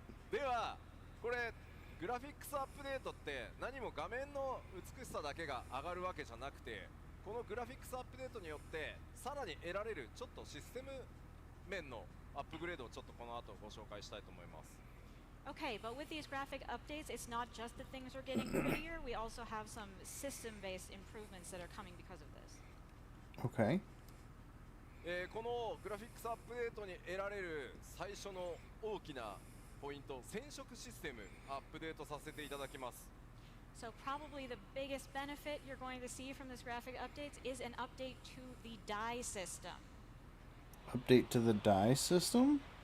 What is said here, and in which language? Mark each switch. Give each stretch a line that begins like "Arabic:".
Japanese: ではこれグラフィックスアップデートって何も画面の美しさだけが上がるわけじゃなくてこのグラフィックスアップデートによってさらに得られるちょっとシステム面のアップグレードをちょっとこの後ご紹介したいと思います。
English: Okay, but with these graphic updates, it's not just that things are getting prettier, we also have some system-based improvements that are coming because of this. Okay.
Japanese: このグラフィックスアップデートに得られる最初の大きなポイント染色システムアップデートさせていただきます。
English: So probably the biggest benefit you're going to see from this graphic updates is an update to the dye system. Update to the dye system?